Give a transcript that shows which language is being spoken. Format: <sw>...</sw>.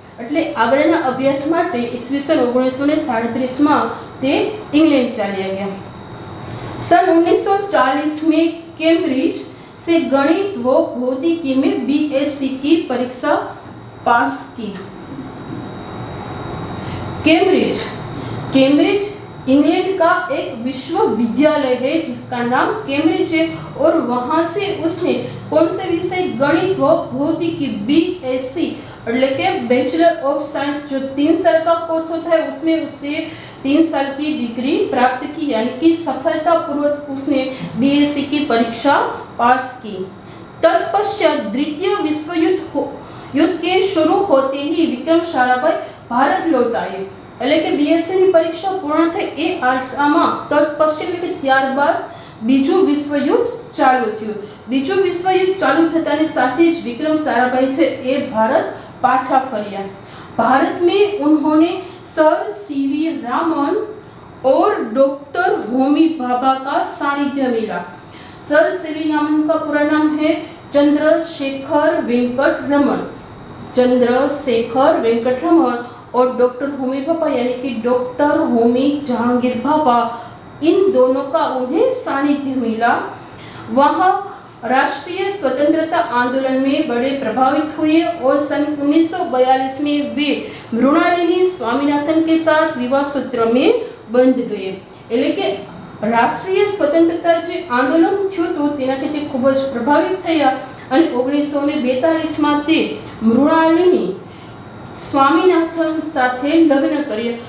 <gu>એટલે આગળના અભ્યાસ માટે ઈસવીસન 1937 में તે</gu> <hi>इंग्लैंड चलिया गया। सन 1940 में कैम्ब्रिज से गणित व भौतिकी में बीएससी की परीक्षा पास की। कैम्ब्रिज कैम्ब्रिज इंग्लैंड का एक विश्वविद्यालय है जिसका नाम कैम्ब्रिज है, और वहां से उसने कौन से विषय गणित व भौतिकी बीएससी</hi> <gu>એટલે કે</gu> <hi>बैचलर ऑफ साइंस जो 3 साल का कोर्स होता है उसमें उससे 3 साल की डिग्री प्राप्त की, यानी कि सफलतापूर्वक उसने बीएससी की परीक्षा पास की। तत्पश्चात द्वितीय विश्व युद्ध के शुरू होते ही विक्रम साराभाई भारत लौट आए।</hi> <gu>એટલે કે બીએસસી ની પરીક્ષા પૂર્ણ થઈ એ આસામાં તત્પશ્ચાત એટલે કે ત્યારબાદ બીજું વિશ્વયુદ્ધ ચાલુ થયું। બીજું વિશ્વયુદ્ધ ચાલુ થતાની સાથે જ વિક્રમ સારાભાઈ છે એ ભારત પાછા ફર્યા।</gu> <hi>भारत में उन्होंने सर सीवी रामन और डॉक्टर होमी भाभा का सानिध्य मिला। सर सीवी रामन का पूरा नाम है चंद्रशेखर वेंकट रमन, चंद्रशेखर वेंकट रमन, और डॉक्टर होमी भाभा यानी कि डॉक्टर होमी जहांगीर भाभा, इन दोनों का उन्हें सानिध्य मिला। वहाँ राष्ट्रीय स्वतंत्रता आंदोलन में बड़े प्रभावित हुए और सन 1942 में वे मृणालिनी स्वामीनाथन के साथ विवाह सूत्र में बंध गए।</hi> <gu>એટલે કે રાષ્ટ્રીય સ્વતંત્રતા જે આંદોલન થયું હતું તેનાથી તે ખૂબ જ પ્રભાવિત થયા અને 1942 માં તે મૃણાલિની स्वामीनाथन साथे लग्न कर्या।</gu>